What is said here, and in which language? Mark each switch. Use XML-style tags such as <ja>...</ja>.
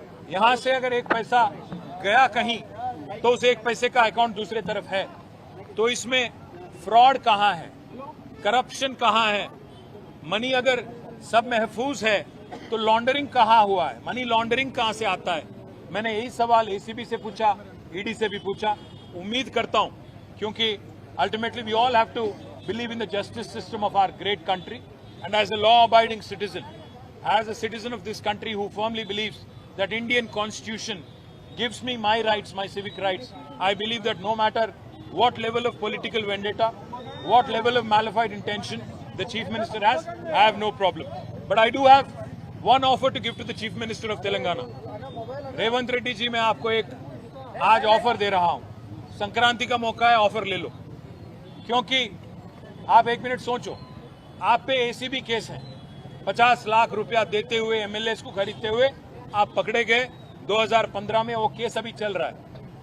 <hi>यहां से अगर एक पैसा गया कहीं तो उस एक पैसे का अकाउंट दूसरे तरफ है, तो इसमें फ्रॉड कहां है, करप्शन कहां है? मनी अगर सब महफूज है तो लॉन्ड्रिंग कहां हुआ है? मनी लॉन्ड्रिंग कहां से आता है? मैंने यही सवाल एसीबी से पूछा, ईडी से भी पूछा. उम्मीद करता हूं, क्योंकि</hi> <en>Ultimately we all have to believe in the justice system of our great country, and as a law abiding citizen, as a citizen of this country who firmly believes that Indian constitution gives me my rights, my civic rights, I believe that no matter what level of political vendetta, what level of malified intention the chief minister has, I have no problem. But I do have one offer to give to the chief minister of Telangana.</en> <hi>Revanth Reddy ji, मैं आपको एक आज offer दे रहा हूं. संक्रांति का मौका है, offer ले लो. क्योंकि आप 1 मिनट सोचो, आप पे एसीबी केस है. 50 लाख रुपया देते हुए, एमएलए को खरीदते हुए आप पकड़े गए 2015 में. वो केस अभी चल रहा है.</hi>